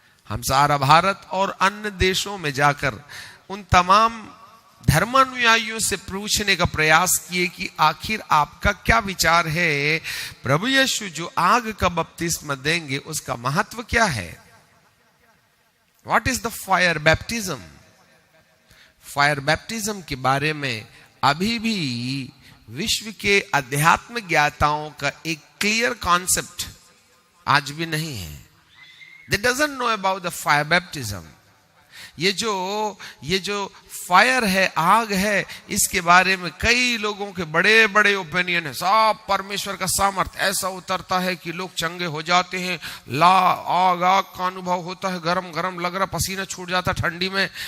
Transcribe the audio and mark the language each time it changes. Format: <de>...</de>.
<hi>हम सारा भारत और अन्य देशों में जाकर उन तमाम धर्मानुयायियों से पूछने का प्रयास किए कि आखिर आपका क्या विचार है, प्रभु यीशु जो आग का बपतिस्मा देंगे उसका महत्व क्या है।</hi> <en>What is the fire baptism.</en> <hi>Fire baptism के बारे में अभी भी विश्व के अध्यात्म ज्ञाताओं का एक क्लियर कॉन्सेप्ट आज भी नहीं है।</hi> <en>They doesn't know about the fire baptism.</en> <hi>ये जो फायर है, आग है, इसके बारे में कई लोगों के बड़े बड़े ओपिनियन है। सब परमेश्वर का सामर्थ ऐसा उतरता है कि लोग चंगे हो जाते हैं, आग का अनुभव होता है, गरम गरम लग रहा, पसीना छूट जाता ठंडी में।</hi>